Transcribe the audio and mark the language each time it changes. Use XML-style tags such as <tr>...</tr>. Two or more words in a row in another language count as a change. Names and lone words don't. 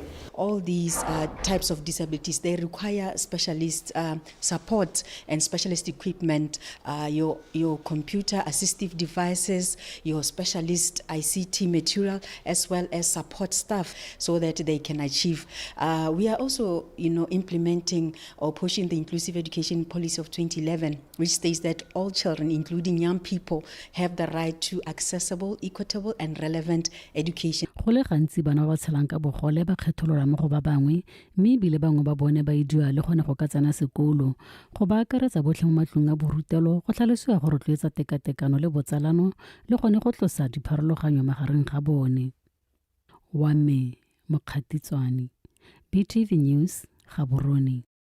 <en>All these types of disabilities, they require specialist support and specialist equipment, your computer assistive devices, your specialist ICT material, as well as support staff so that they can achieve. We are also, implementing or pushing the Inclusive Education Policy of 2011, which states that all children, including young people, have the right to accessible, equitable, and relevant education.</en> <tn>Go le gantsi bana ba tshelang ka bogole ba kgethololwa mo go ba bangwe mme ebile bangwe ba bone ba idiwa le gone go ka tsena sekolo go ba akaretsa botlhe mo matlong a borutelo go tlhalosiwa go rotloetsa tekatekano le botsalano le gone go tlosa dipharologanyo magareng ga bone. Wa me Mokgatiswane, BTV News, Gaborone.</tn>